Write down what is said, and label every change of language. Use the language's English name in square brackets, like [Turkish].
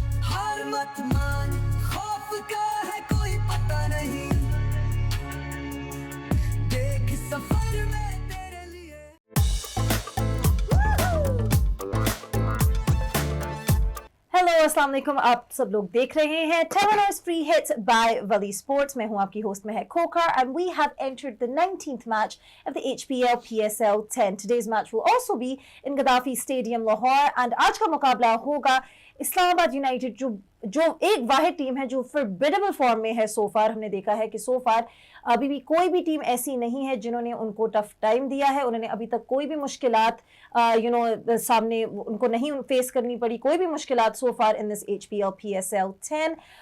[Hindi] हार मत मान, खौफ का है कोई पता नहीं, देख सफर में तेरे लिए। हेलो अस्सलाम वालेकुम, आप सब लोग देख रहे हैं 10 Hours Free Hits by Valley Sports। मैं हूं आपकी host Mahak Khokhar [English] and we have entered the 19th match of the HPL PSL 10. Today's match will also be in Gaddafi Stadium, Lahore, and [Hindi] आज का मुकाबला होगा इस्लामाबाद यूनाइटेड जो एक वाहिद टीम है जो फॉरबिडेबल फॉर्म में है। सो फार हमने देखा है कि सो फार अभी भी कोई भी टीम ऐसी नहीं है जिन्होंने उनको टफ टाइम दिया है। उन्होंने अभी तक कोई भी मुश्किलात सामने उनको नहीं फेस करनी पड़ी, कोई भी मुश्किलात [English] so far in this [Hindi] HPL PSL 10।